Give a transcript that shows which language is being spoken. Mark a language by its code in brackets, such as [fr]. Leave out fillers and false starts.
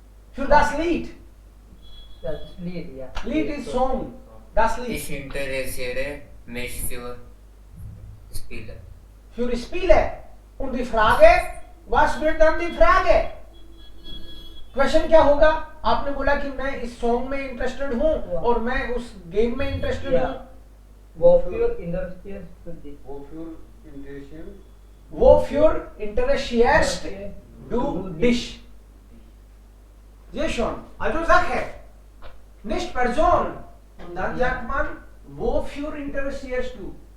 [de] für das Lied. das Lied ja Lied ist Song. Das Lied. Ich interessiere mich für Spiele. Für die Spiele. Und die Frage, was wird dann die Frage? Question [hi] क्या होगा? आपने बोला कि मैं इस song में interested हूँ और मैं उस गेम में इंटरेस्टेड [en] Yeah. [hi] हूँ. [de] Wofür interessiert du dich? Wofür interessieren? Wofür interessierst du dich? Sehr schön. Also Sache. Nicht Person. Und dann sagt man, wofür interessierst du?